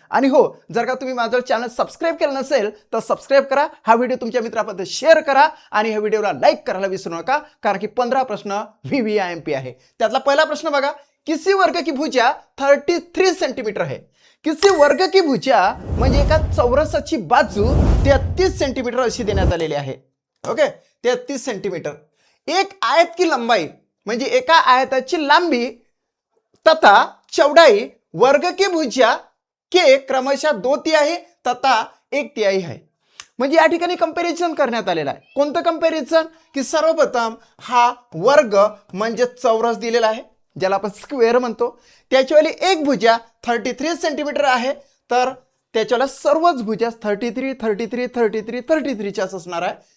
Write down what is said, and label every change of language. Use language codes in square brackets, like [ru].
[mr] आणि हो, जर का तुम्ही माझं चॅनल सबस्क्राइब केलं नसेल तर सबस्क्राइब करा, हा व्हिडिओ तुमच्या मित्रांपर्यंत शेअर करा आणि ह्या व्हिडिओला लाईक करायला विसरू नका, कारण की 15 प्रश्न VVIMP आहे. त्यातला पहिला प्रश्न बघा, [hi] किसी वर्ग की भुजा 33 सेंटीमीटर है. किसी वर्ग की भुजा [mr] म्हणजे एका चौरसाची बाजू 33 सेंटीमीटर अशी देण्यात आलेली आहे. Okay, 33 centimetre. [hi] एक आयत की लंबाई [mr] म्हणजे एका आयताची लांबी [hi] तथा चौड़ाई वर्ग की भुजा के क्रमशः 2 तिहाई तथा 1 तिहाई है. [mr] म्हणजे या ठिकाणी कंपॅरिझन करण्यात आलेला आहे. कोणतं कंपॅरिझन? की सर्वप्रथम हा वर्ग म्हणजे चौरस दिलेला आहे, ज्याला आपण स्क्वेअर म्हणतो. त्याच्यावाली एक भुजा 33 सेंटीमीटर आहे, तर त्याच्याला सर्वच भुजा 33 च्याच असणार आहे.